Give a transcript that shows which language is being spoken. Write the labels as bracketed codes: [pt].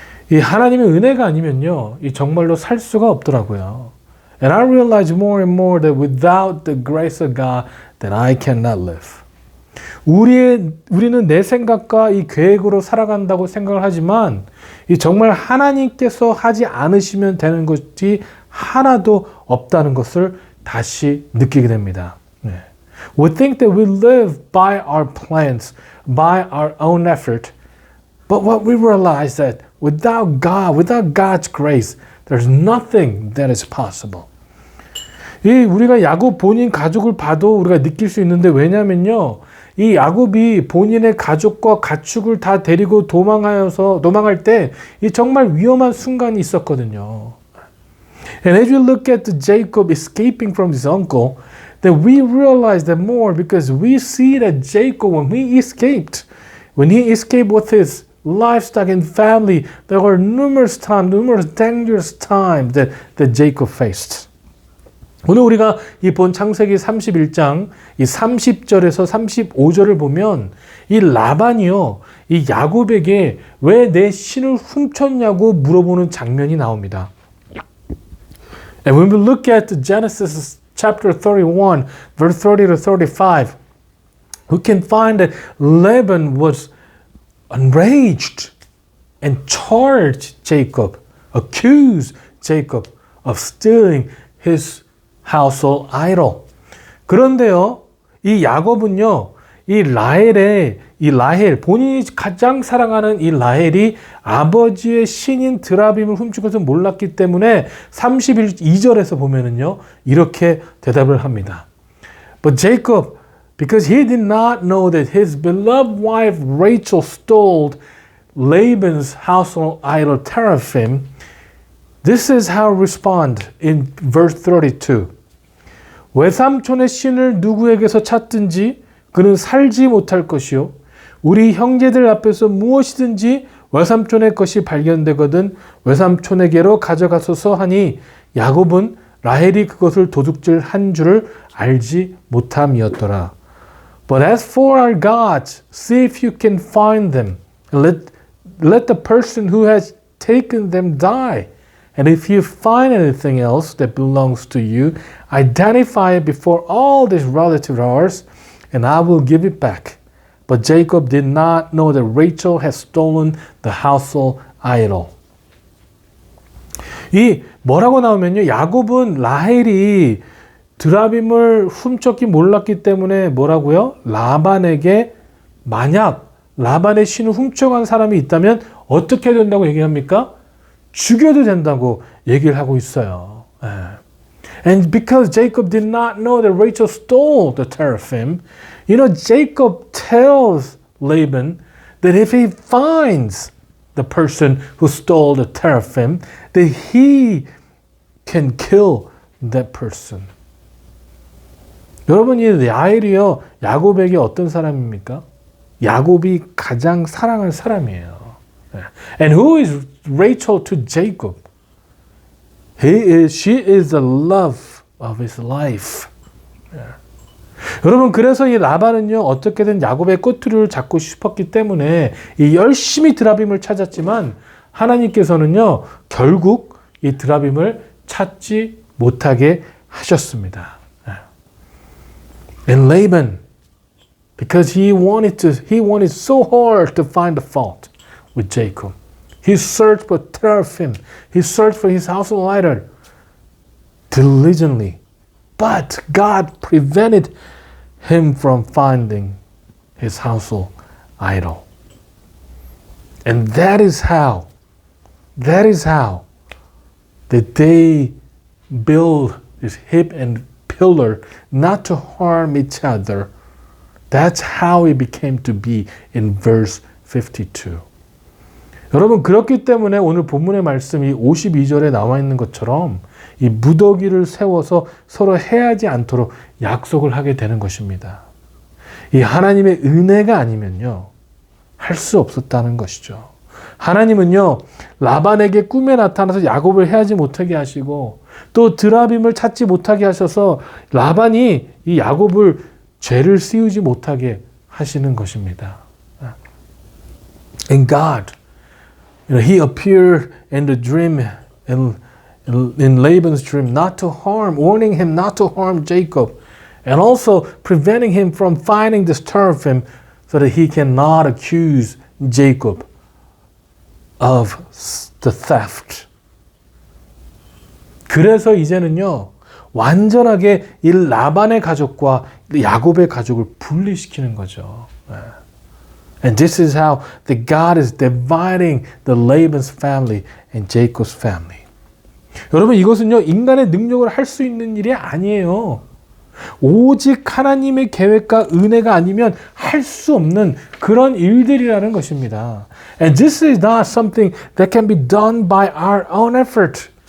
[ko] 이 하나님의 은혜가 아니면요, 이 정말로 살 수가 없더라고요. [en] And I realize more and more that without the grace of God, then I cannot live. [ko] 우리는 내 생각과 이 계획으로 살아간다고 생각을 하지만, 이 정말 하나님께서 하지 않으시면 되는 것이 하나도 없다는 것을 다시 느끼게 됩니다. 네. [en] We think that we live by our plans, by our own effort. But what we realize that without God, without God's grace, there's nothing that is possible. [ko] 우리가 야곱 본인 가족을 봐도 우리가 느낄 수 있는데, 왜냐면요, 이 야곱이 본인의 가족과 가축을 다 데리고 도망할 때 이 정말 위험한 순간이 있었거든요. [en] And as we look at Jacob escaping from his uncle, then we realize that more because we see that Jacob, when he escaped with his livestock and family, there were numerous dangerous times that Jacob faced. [ko] 오늘 우리가 이 본 창세기 31장 이 30절에서 35절을 보면 이 라반이요, 이 야곱에게 왜 내 신을 훔쳤냐고 물어보는 장면이 나옵니다. [en] And when we look at Genesis chapter 31, verse 30 to 35, we can find that Laban was enraged and charged Jacob, accused Jacob of stealing his household idol. [ko] 그런데요, 이 야곱은요, 이 라헬, 본인이 가장 사랑하는 이 라헬이 아버지의 신인 드라빔을 훔친 것을 몰랐기 때문에 32절에서 보면은요, 이렇게 대답을 합니다. [en] But Jacob, because he did not know that his beloved wife Rachel stole Laban's household idol teraphim, this is how he responds in verse 32. [ko] 외삼촌의 신을 누구에게서 찾든지 그는 살지 못할 것이요. 우리 형제들 앞에서 무엇이든지 외삼촌의 것이 발견되거든 외삼촌에게로 가져가소서 하니 야곱은 라헬이 그것을 도둑질한 줄을 알지 못함이었더라. [en] But as for our gods, see if you can find them. Let the person who has taken them die. And if you find anything else that belongs to you, identify it before all these relatives of ours, and I will give it back. But Jacob did not know that Rachel had stolen the household idol. [ko] 이 뭐라고 나오면요. 야곱은 라헬이 드라빔을 훔쳤기 몰랐기 때문에 뭐라고요? 라반에게 만약 라반의 신을 훔쳐간 사람이 있다면 어떻게 된다고 얘기합니까? 죽여도 된다고 얘기를 하고 있어요. [en] And because Jacob did not know that Rachel stole the teraphim, Jacob tells Laban that if he finds the person who stole the teraphim, that he can kill that person. [ko] 여러분, 이 라헬이요, 야곱에게 어떤 사람입니까? 야곱이 가장 사랑할 사람이에요. [en] And who is Rachel to Jacob? She is the love of his life. [ko] 여러분, 그래서 이 라반은요, 어떻게든 야곱의 꼬투리를 잡고 싶었기 때문에 이 열심히 드라빔을 찾았지만 하나님께서는요, 결국 이 드라빔을 찾지 못하게 하셨습니다. [en] And Laban, because he wanted so hard to find the fault with Jacob. He searched for teraphim. He searched for his household idol diligently. But God prevented him from finding his household idol. And that is how that they build this hip and pillar not to harm each other. That's how it became to be in verse 52. [ko] 여러분, 그렇기 때문에 오늘 본문의 말씀이 52절에 나와 있는 것처럼 이 무더기를 세워서 서로 해하지 않도록 약속을 하게 되는 것입니다. 이 하나님의 은혜가 아니면요, 할 수 없었다는 것이죠. 하나님은요, 라반에게 꿈에 나타나서 야곱을 해하지 못하게 하시고 또 드라빔을 찾지 못하게 하셔서 라반이 이 야곱을 죄를 씌우지 못하게 하시는 것입니다. [en] And God, He appeared in the dream, in Laban's dream, not to harm, warning him not to harm Jacob, and also preventing him from finding the teraphim so that he cannot accuse Jacob of the theft. [ko] 그래서 이제는요, 완전하게 이 라반의 가족과 야곱의 가족을 분리시키는 거죠. [en] And this is how the God is dividing the Laban's family and Jacob's family. [ko] 여러분, 이것은요, 인간의 능력으로 할 수 있는 일이 아니에요. 오직 하나님의 계획과 은혜가 아니면 할 수 없는 그런 일들이라는 것입니다. [en] And this is not something that can be done by our own effort.